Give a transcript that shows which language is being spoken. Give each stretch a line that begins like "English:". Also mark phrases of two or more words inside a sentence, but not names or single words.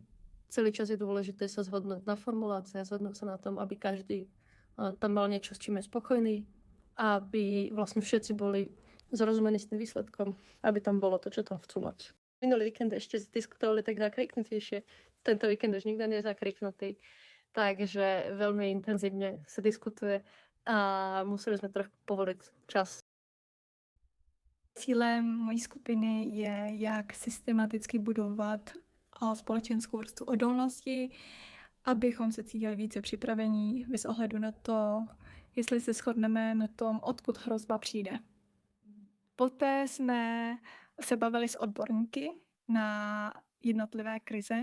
Slovak: Celý čas je dôležité sa zhodnúť na formulácii a zhodnúť sa na tom, aby každý tam mal niečo, s čím je spokojný, aby vlastne všetci boli zrozumení s tým výsledkom, aby tam bolo to, čo tam chcú mať. Minulý víkend ešte diskutovali tak nakriknutejšie, tento víkend už nikto nie je zakriknutý, takže veľmi intenzívne sa diskutuje a museli sme trochu povoliť čas.
Czech: Cílem mojí skupiny je, jak systematicky budovat společenskou vrstvu odolnosti, abychom se cítili více připravení bez ohledu na to, jestli se shodneme na tom, odkud hrozba přijde. Poté jsme se bavili s odborníky na jednotlivé krize.